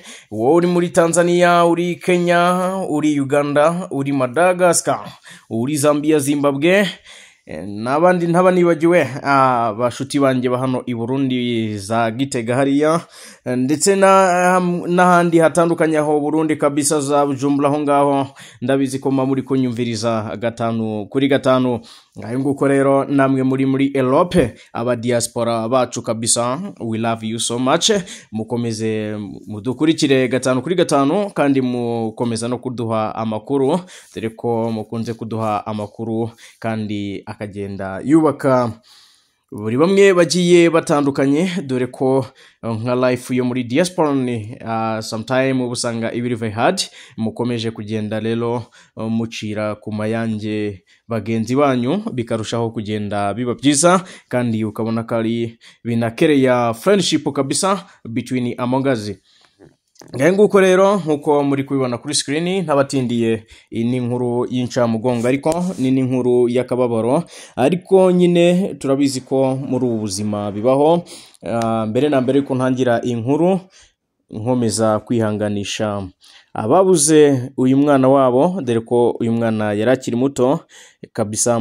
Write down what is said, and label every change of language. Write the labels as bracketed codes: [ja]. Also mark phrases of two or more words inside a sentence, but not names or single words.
[rw] Wowe uri muri Tanzania, uri Kenya, uri Uganda, uri Madagascar, uri Zambia, Zimbabwe, nabandi ntabanibagiwe bashuti banje bahano i Burundi za Gitega hariya, ndetse n'ahandi hatandukanye aho Burundi kabisa za Bujumbura ho ngaho, ndabizi ko muri kunyumviriza 5 kuri 5. Ngaye nguko rero namwe muri Europe, aba diaspora bacu kabisa, [en] we love you so much. [rw] Mukomeze mudukurikire 5 kuri 5 kandi mukomeza no kuduha amakuru, dore ko mukunze kuduha amakuru kandi akagenda yubaka buri bamwe bagiye batandukanye, dore ko nka life yo muri diaspora ni sometime ubusanga ibiri [en] very hard. [rw] Mukomeje kugenda rero mucira ku mayange bagenzi banyu, bikarushaho kugenda biba byiza, kandi ukabona kari binakereya friendship kabisa [en] between among us. [rw] Ngaye nguko rero nkuko muri kubibona kuri screen, ntabatindiye ni inkuru y'incamugongo, ariko ni inkuru y'akababaro, ariko nyine turabizi ko muri ubu buzima bibaho. Mbere na mbere ko ntangira inkuru, nkomeza kwihanganisha ababuze uyu mwana wabo, dore ko uyu mwana yarakiri muto kabisa.